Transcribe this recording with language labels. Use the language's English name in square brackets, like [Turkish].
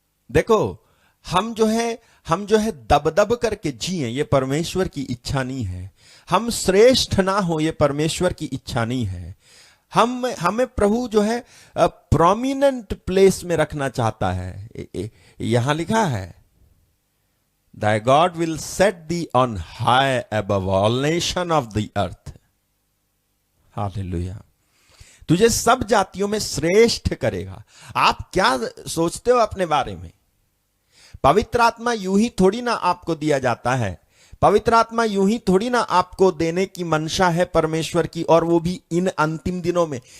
[Hindi] देखो, हम जो है दब करके जिए, ये परमेश्वर की इच्छा नहीं है। हम श्रेष्ठ ना हो, ये परमेश्वर की इच्छा नहीं है। हमें प्रभु जो है प्रोमिनेंट प्लेस में रखना चाहता है। यहां लिखा है, [English] Thy God will set thee on high above all nation of the earth. [Hindi] Hallelujah. तुझे सब जातियों में श्रेष्ठ करेगा। आप क्या सोचते हो अपने बारे में? पवित्र आत्मा यूं ही थोड़ी ना आपको दिया जाता है। पवित्र आत्मा यूं ही थोड़ी ना आपको देने की मंशा है परमेश्वर की, और वो भी इन अंतिम दिनों में।